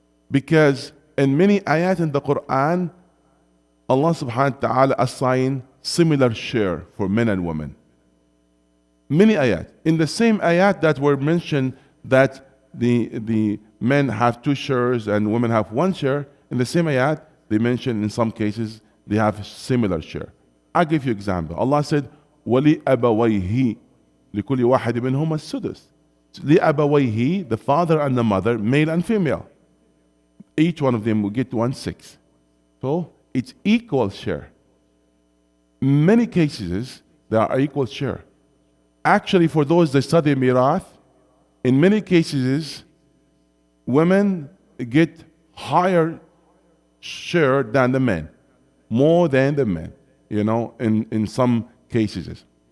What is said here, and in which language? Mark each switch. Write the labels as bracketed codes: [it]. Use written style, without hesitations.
[en] Because in many ayat in the Quran, Allah subhanahu wa ta'ala assigned similar share for men and women. Many ayat. In the same ayat that were mentioned that the men have 2 shares and women have 1 share, in the same ayat, they mentioned in some cases they have similar share. I'll give you an example. [ar] Allah said, وَلِأَبَوَيْهِ لِكُلِّ وَاحِدٍ مِّنْهُمَا السُّدُسُ. [en] لِأَبَوَيْهِ, the father and the mother, male and female. Each one of them will get 1/6. So it's equal share. Many cases, there are equal share. Actually, for those that study mirath, in many cases, women get higher share than the men, more than the men, in some cases.